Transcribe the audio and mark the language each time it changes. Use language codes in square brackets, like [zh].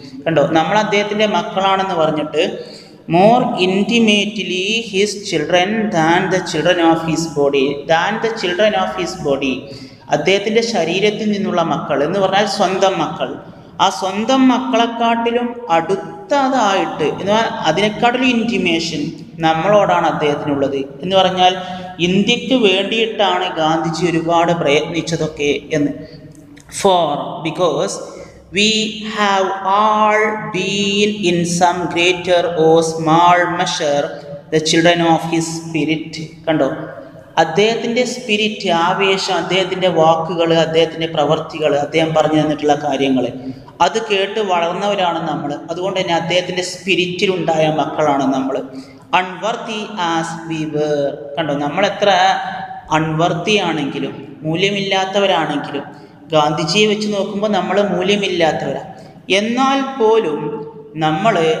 [ml] കണ്ടോ, നമ്മൾ അദ്ദേഹത്തിൻ്റെ മക്കളാണെന്ന് പറഞ്ഞിട്ട് [en] more intimately his children than the children of his body, [ml] than the children of his body, അദ്ദേഹത്തിൻ്റെ ശരീരത്തിൽ നിന്നുള്ള മക്കൾ എന്ന് പറഞ്ഞാൽ സ്വന്തം മക്കൾ. ആ സ്വന്തം മക്കളെക്കാട്ടിലും അടുത്തതായിട്ട് എന്ന് പറഞ്ഞാൽ അതിനെക്കാട്ടിലും ഇൻറ്റിമേഷൻ നമ്മളോടാണ് അദ്ദേഹത്തിനുള്ളത്. എന്ന് പറഞ്ഞാൽ ഇന്ത്യക്ക് വേണ്ടിയിട്ടാണ് ഗാന്ധിജി ഒരുപാട് പ്രയത്നിച്ചതൊക്കെ എന്ന്. [en] For because we have all been in some greater or small measure the children of his spirit. [ml] കണ്ടോ, അദ്ദേഹത്തിൻ്റെ സ്പിരിറ്റ്, ആവേശം, അദ്ദേഹത്തിൻ്റെ വാക്കുകൾ, അദ്ദേഹത്തിൻ്റെ പ്രവർത്തികൾ, അദ്ദേഹം പറഞ്ഞു തന്നിട്ടുള്ള കാര്യങ്ങൾ, അത് കേട്ട് വളർന്നവരാണ് നമ്മൾ. അതുകൊണ്ട് തന്നെ അദ്ദേഹത്തിൻ്റെ സ്പിരിറ്റിലുണ്ടായ മക്കളാണ് നമ്മൾ. [en] Unworthy as we were. [ml] കണ്ടോ, നമ്മളെത്ര അൺവർത്തി ആണെങ്കിലും, മൂല്യമില്ലാത്തവരാണെങ്കിലും, ഗാന്ധിജിയെ വെച്ച് നോക്കുമ്പോൾ നമ്മൾ മൂല്യമില്ലാത്തവരാണ്. എന്നാൽ പോലും നമ്മൾ